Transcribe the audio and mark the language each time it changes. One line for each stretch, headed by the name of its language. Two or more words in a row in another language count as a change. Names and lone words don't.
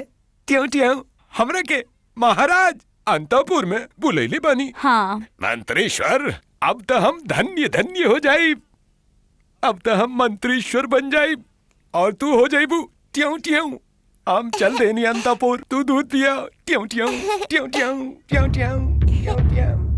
Bhojpuri: ट्यों ट्यों हमरा के महाराज अंतःपुर में बुलेले बानी? हाँ। मंत्रीश्वर, अब तो हम धन्य धन्य हो जाई। अब तो हम मंत्रीश्वर बन जाई और तू हो जाइबू ट्यों ट्यों। हम चल देनी अंतःपुर, तू दूध पिया। ट्यों ट्यों ट्यों ट्यों ट्यों ट्यों ट्यों ट्यों।